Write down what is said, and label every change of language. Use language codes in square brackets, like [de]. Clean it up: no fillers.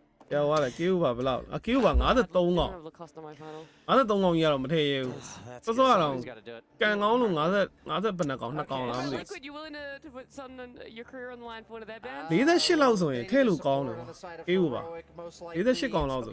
[my] ကျော်သွားတယ်ကေးဟိုပါဘယ်လောက်အကေးဟိုပါ53ကောင်53ကောင်ကြီးကတော့မထည့်ရဘူးစောစောကတော့ကန်ကောင်းလို့50ဘယ်နှကောင်2ကောင်လားမသိ [en] Liquid, you willing to put your career on the line for one of their bands? [my] 48လောက်ဆိုရင်ထည့်လို့ကောင်းတယ်ကေးဟိုပါ48ကောင်လောက်ဆို